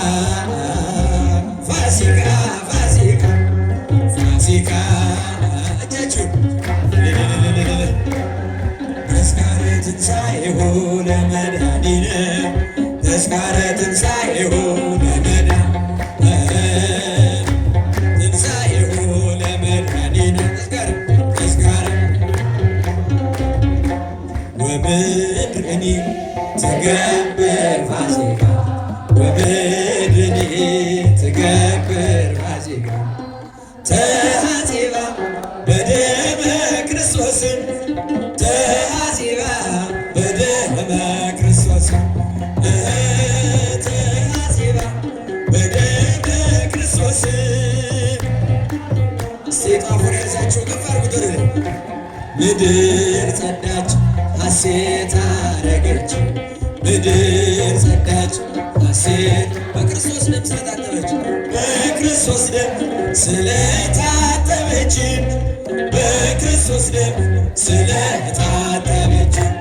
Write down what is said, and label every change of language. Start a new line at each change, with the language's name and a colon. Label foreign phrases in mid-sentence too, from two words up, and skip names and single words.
Amharic: ፋሲካ ፋሲካ ፋሲካ እጃችሁ
Geez: ተዝካረ ትንሣኤሁ ለመድኃኒነ ተዝካረ ትንሣኤሁ ትንሣኤሁ ለመድኃኒነ ተዝካረ ወምድርኒ ትገብር ፋሲካ ወምድርኒ ትገብር ፋሲካ ተሐሲባ በደመ ክርስቶስ ተሐሲባ በደመ ክርስቶስ ተሐሲባ በደመ ክርስቶስ።
Amharic: እስቲ ጣፉን ያዛችሁ ከፍ አድርጉት ወደ ላይ። ምድር ጸዳች ሐሴት አረገች ምድር ጸዳች ሐሴት በክርስቶስ ደም ስለታጠበች በክርስቶስ ደም ስለታጠበች በክርስቶስ ደም ስለታጠበች